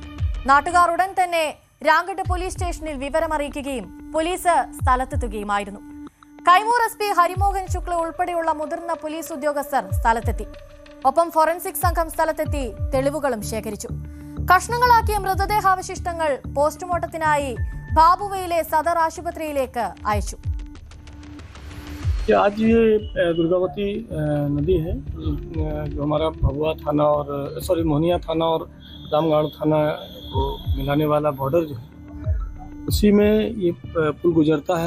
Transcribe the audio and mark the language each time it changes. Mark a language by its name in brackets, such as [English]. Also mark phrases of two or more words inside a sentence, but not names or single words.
[Malayalam] നാട്ടുകാർ ഉടൻ തന്നെ രാംഗഡ് പോലീസ് സ്റ്റേഷനിൽ വിവരമറിയിക്കുകയും പോലീസ് സ്ഥലത്തെത്തുകയുമായിരുന്നു. കൈമൂർ SP ഹരിമോഹൻ ശുക്ല ഉൾപ്പെടെയുള്ള മുതിർന്ന പോലീസ് ഉദ്യോഗസ്ഥർ സ്ഥലത്തെത്തി. ഒപ്പം ഫോറൻസിക് സംഘം സ്ഥലത്തെത്തി തെളിവുകളും ശേഖരിച്ചു. കഷ്ണങ്ങളാക്കിയ മൃതദേഹാവശിഷ്ടങ്ങൾ പോസ്റ്റ്മോർട്ടത്തിനായി बाबुवैले सदर आशुपत्रिയിലേക്ക് അയച്ചു. [Hindi] आज ये दुर्गावती नदी है जो हमारा भभुआ थाना और मोहनिया थाना और रामगढ़ थाना को मिलाने वाला बॉर्डर जो है उसी में ये पुल गुजरता है.